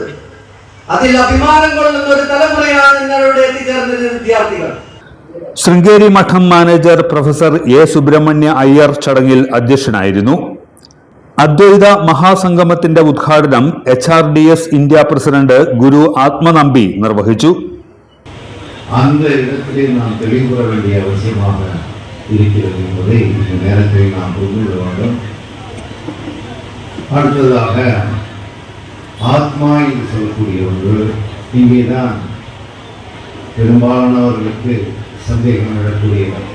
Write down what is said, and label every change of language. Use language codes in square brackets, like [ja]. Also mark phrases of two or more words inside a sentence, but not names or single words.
[ml] അതിൽ അഭിമാനം കൊള്ളുന്ന ഒരു തലമുറയാണ് നിങ്ങളുടെ എത്തിച്ചേർന്നത് വിദ്യാർത്ഥികൾ. ശൃംഗേരി മഠം മാനേജർ പ്രൊഫസർ A സുബ്രഹ്മണ്യ അയ്യർ ചടങ്ങിൽ അധ്യക്ഷനായിരുന്നു. അദ്വൈത മഹാസംഗമത്തിന്റെ ഉദ്ഘാടനം HRDS ഇന്ത്യ പ്രസിഡന്റ് ഗുരു ആത്മനമ്പി നിർവഹിച്ചു. [ta] அந்த இடத்திலே நாம் தெளிவு பெற வேண்டிய அவசியமாக இருக்கிறது என்பதை இந்த நேரத்தில் நாம் புரிந்து கொள்ள வேண்டும். அடுத்ததாக ஆத்மா என்று சொல்லக்கூடிய ஒன்று இங்கேதான் பெரும்பாலானவர்களுக்கு சந்தேகம் எழக்கூடியவர்.